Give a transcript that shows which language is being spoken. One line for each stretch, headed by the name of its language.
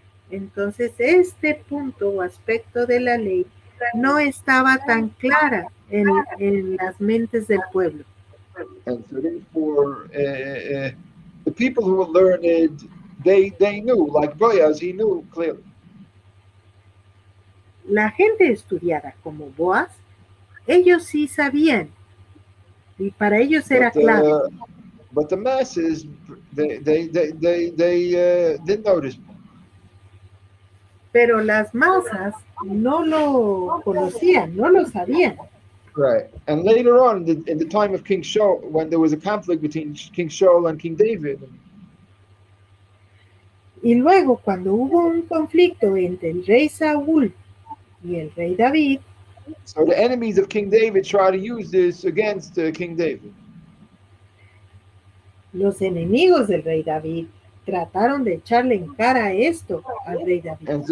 Spanish: Entonces, este punto o aspecto de la ley no estaba tan clara en las mentes del pueblo.
English: And so therefore, the people who were learned, they knew, like Boaz, he knew clearly.
Spanish: La gente estudiada como Boaz, ellos sí sabían, y para ellos era claro.
English: But the masses, they didn't know this.
Spanish: Pero las masas no lo conocían, no lo sabían.
English: Right. And later on, in the time of King Shaul, when there was a conflict between King Shaul and King David.
Spanish: Y luego, cuando hubo un conflicto entre el rey Saúl y el rey David.
English: So the enemies of King David try to use this against King David.
Spanish: Los enemigos del rey David trataron de echarle en cara esto al rey David.